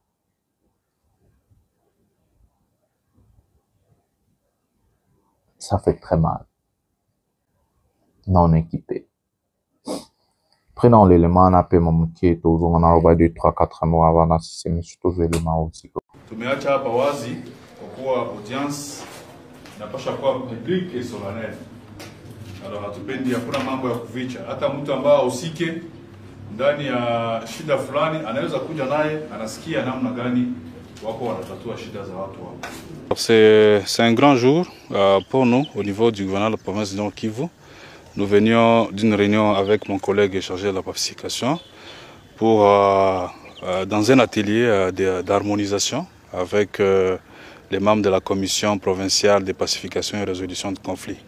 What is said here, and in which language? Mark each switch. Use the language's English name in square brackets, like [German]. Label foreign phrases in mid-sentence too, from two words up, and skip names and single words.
[French] Ça fait très mal. Non équipé. Prenons l'élément, on a payé mon métier, on a envoyé 2-3-4 mois avant d'assister tous les éléments aussi. [Swahili] Tumeacha hapa wazi kwa kuwa audience inapaswa kuwa [French] public et solennel. [Swahili] Alors hatupendi hakuna mambo ya kuficha. Hata mtu ambaye ahusike ndani ya shida fulani anaweza kuja naye anasikia namna gani wako wanatatua shida za watu wao. [French] C'est un grand jour pour nous au niveau du gouvernement de la province de Kivu. Nous venions d'une réunion avec mon collègue chargé de la pacification pour dans un atelier d'harmonisation avec les membres de la commission provinciale de pacification et résolution de conflits.